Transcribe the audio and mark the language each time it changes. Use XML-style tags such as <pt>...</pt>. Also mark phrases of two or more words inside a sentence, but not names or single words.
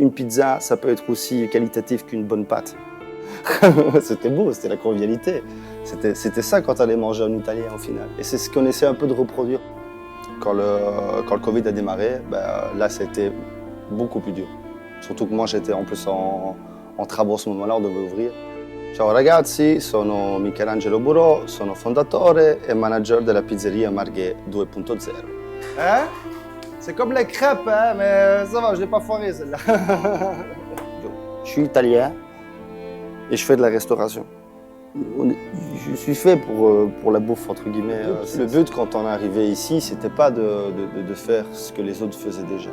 <fr>une pizza, ça peut être aussi qualitatif qu'une bonne pâte. C'était beau, c'était la convivialité. C'était ça quand on allait manger en italien au final. Et c'est ce qu'on essaie un peu de reproduire. Quand le Covid a démarré, là c'était beaucoup plus dur. Surtout que moi j'étais en plus en travaux à ce moment-là, on devait ouvrir.</fr> <it>Ciao ragazzi, sono Michelangelo Burò, sono fondatore et manager della pizzeria Marghe 2.0.</it> <fr>Hein? C'est comme les crêpes, hein, mais ça va, je l'ai pas foiré celle-là. Je suis italien et je fais de la restauration. Je suis fait pour la bouffe, entre guillemets. Le but, quand on est arrivé ici, c'était pas de faire ce que les autres faisaient déjà.</fr>